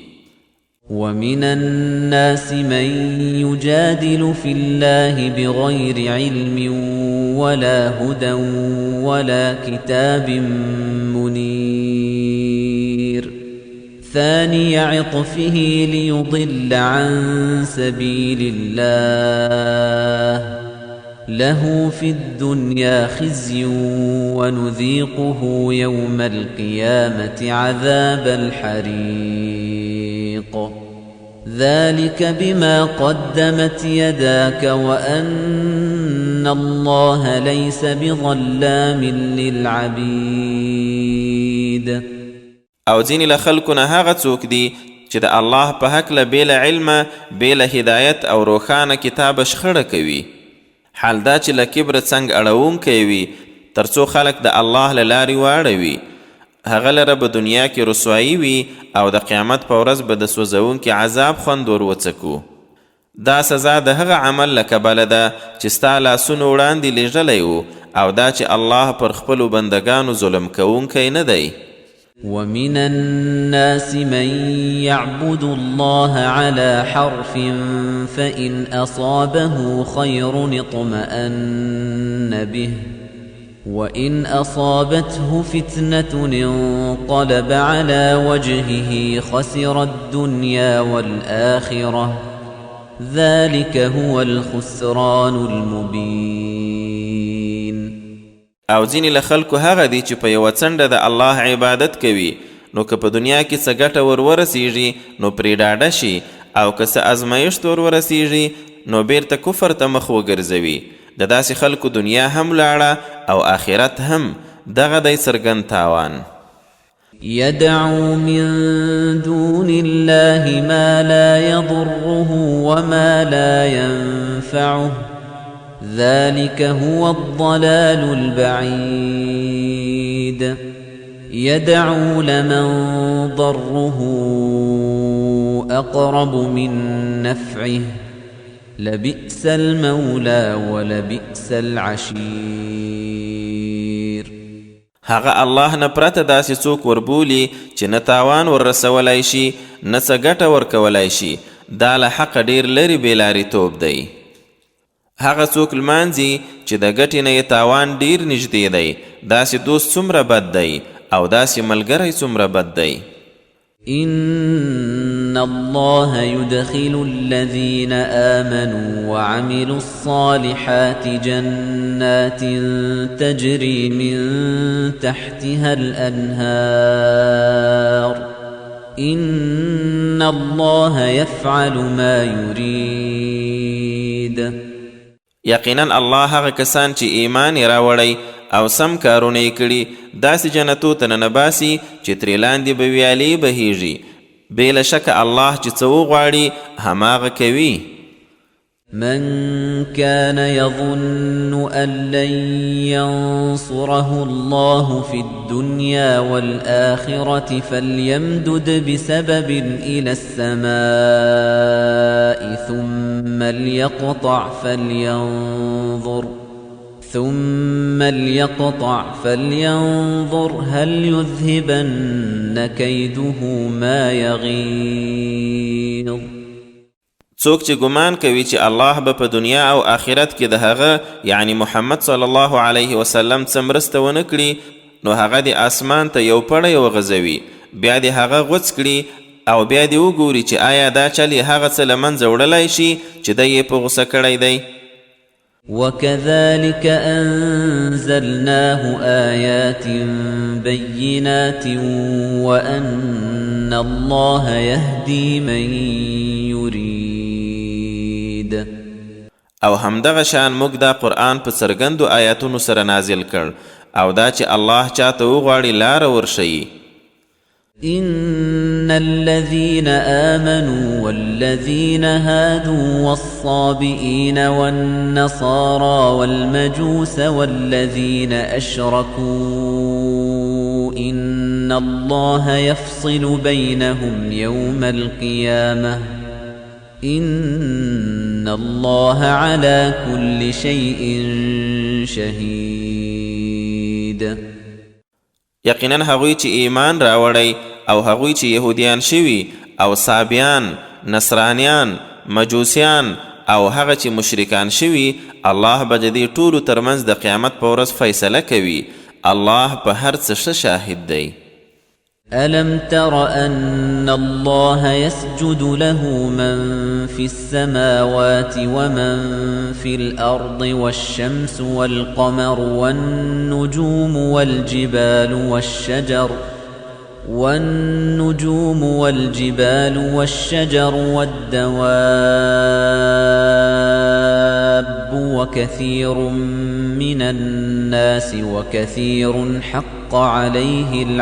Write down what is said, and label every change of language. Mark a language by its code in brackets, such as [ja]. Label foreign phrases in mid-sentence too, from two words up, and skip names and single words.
[ar] ومن الناس من يجادل في الله بغير علم ولا هدى ولا كتاب منير ثاني عطفه ليضل عن سبيل الله له في الدنيا خزي ونذيقه يوم القيامة عذاب الحريق ذلك بما قدمت يداك وأن الله ليس بظلام للعبيد. [ps] او ځینې له خلکو نه هغه څوک دي چې د الله په هکله بې له علمه بې له هدایت او روښانه کتابه شخړه کوي. حال دا چې له کبره څنګ اړوونکی وي تر څو خلک د الله له لارې واړوي، هغه لره به دنیا کې رسوایی وي او د قیامت په ورځ به د سوځونکي عذاب خوند ور وڅکو. دا سزا د هغه عمل له کبله ده چې ستا لاسونو وړاندې لیږلی و او دا چې الله پر خپلو بندګانو ظلم کوونکی نه دی. [ar] ومن الناس من يعبد الله على حرف فإن أصابه خير اطمأن به وإن أصابته فتنة انقلب على وجهه خسر الدنيا والآخرة ذلك هو الخسران المبين. [ps] او ځینې له خلکو هغه دي چې په یوه څنډه د الله عبادت کوي، نو که په دنیا کې څه ګټه ور ورسیږي نو پرې ډاډه شي، او که څه ازمایښت ور ورسیږي نو بیرته کفر ته مخ وګرځوي. د داسې خلکو دنیا هم لاړه او آخرت هم. دغه دی څرګند تاوان. [ar] يدعو من دون الله ما لا يضره وما لا ينفعه ذلك هو الضلال البعيد. يدعو لمن ضره أقرب من نفعه لبئس المولى ولبئس العشير. [ps] هغه الله نه پرته داسې څوک وربولي چې نه تاوان وررسولی شي نه څه ګټه ورکولی شي. دا له حقه ډېر لرې بېلارېتوب دی. هغه څوک لمانځي چې د ګټې نه یې تاوان ډېر نږدې دی. داسې دوست څومره بد دی او داسې ملګری څومره بد دی. [ar] إن الله يدخل الذين آمنوا وعملوا الصالحات جنات تجري من تحتها الأنهار إن الله يفعل ما يريد. [ps] یقینا الله هغه کسان چې ایمان یې راوړی او سم کارونه یې کړي داسې جنتو ته ننباسي چې ترې لاندې به ویالې بهیږي. بې له شکه الله چې څه وغواړي هماغه کوي. [ar] من كان يظن أن لن ينصره الله في الدنيا والآخرة فليمدد بسبب إلى السماء ثم ليقطع فلينظر هل يذهبن كيده ما يغيظ. [ps] څوک چې ګمان کوي چې الله به په دنیا او آخرت کې د هغه یعنی محمد [ar] صلی الله علیه وسلم [ps] څه مرسته ونه کړي نو هغه د اسمان ته یو پړی وغځوي بیا د هغه غوڅ کړي او بیا دې وګوري چې آیا دا چل یې هغه څه له منځه وړلی شي چې دی یې په غوسه کړی دی. [ar] وكذلك أنزلناه آيات بينات وأن الله يهدي من يريد. [ps] او همدغه شان موږ دا قرآن په څرګندو آیاتونو سره نازل کړ او دا چې الله چاته وغواړي لاره ورښیي. [ar] إن الذين آمنوا والذين هادوا والصابئين والنصارى والمجوس والذين أشركوا إن الله يفصل بينهم يوم القيامة إن الله على كل شيء شهيد. [ps] یقینا هغوی چې ایمان راوړی او هغوی چې یهودیان شوي او صابیان، نصرانیان، مجوسیان او هغه چې مشرکان شوي الله به د دې ټولو ترمنځ د قیامت په ورځ فیصله کوي. الله په هر څه ښه شاهد دی. [ar] ألم تر أن الله يسجد له من في السماوات ومن في الأرض والشمس والقمر والنجوم والجبال والشجر والدواب وكثير من الناس وكثير حق عليه